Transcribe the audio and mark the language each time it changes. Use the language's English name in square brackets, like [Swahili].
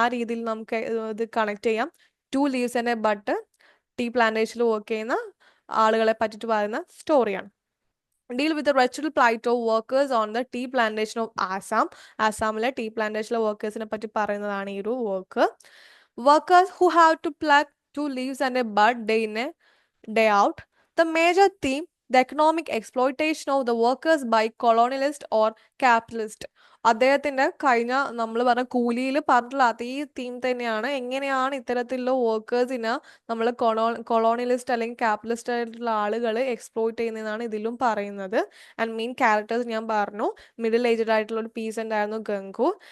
[Malayalam] ആ രീതിയിൽ നമുക്ക് ഇത് കണക്ട് ചെയ്യാം. To leaves and A bud tea പ്ലാന്റേഷനിൽ work ചെയ്യുന്ന ആളുകളെ പറ്റിയിട്ട് പറയുന്ന സ്റ്റോറിയാണ്. [English] Deal with wretched plight of workers on the tea plantation of Assam. [Malayalam] ആസാമിലെ ടീ പ്ലാന്റേഷനിലെ വർക്കേഴ്സിനെ പറ്റി പറയുന്നതാണ് ഈ ഒരു work. [English] Workers who have to pluck two leaves and a bud day in a day out. The major theme, the economic exploitation of the workers by colonialist or capitalist. [Malayalam] അദ്ദേഹത്തിന്റെ കഴിഞ്ഞ നമ്മൾ പറഞ്ഞ കൂലിയിൽ പറഞ്ഞിട്ടുള്ള അതേ തീം തന്നെയാണ്. എങ്ങനെയാണ് ഇത്തരത്തിലുള്ള വർക്കേഴ്സിനെ നമ്മൾ കൊളോണിയലിസ്റ്റ് അല്ലെങ്കിൽ ക്യാപിറ്റലിസ്റ്റ് ആയിട്ടുള്ള ആളുകൾ എക്സ്പ്ലോയിറ്റ് ചെയ്യുന്നതാണ് ഇതിലും പറയുന്നത്. ആൻഡ് മെയിൻ ക്യാരക്ടേഴ്സ് ഞാൻ പറഞ്ഞു, മിഡിൽ ഏജ്ഡ് ആയിട്ടുള്ള ഒരു പീസൻ്റ് ആയിരുന്നു ഗംഗു.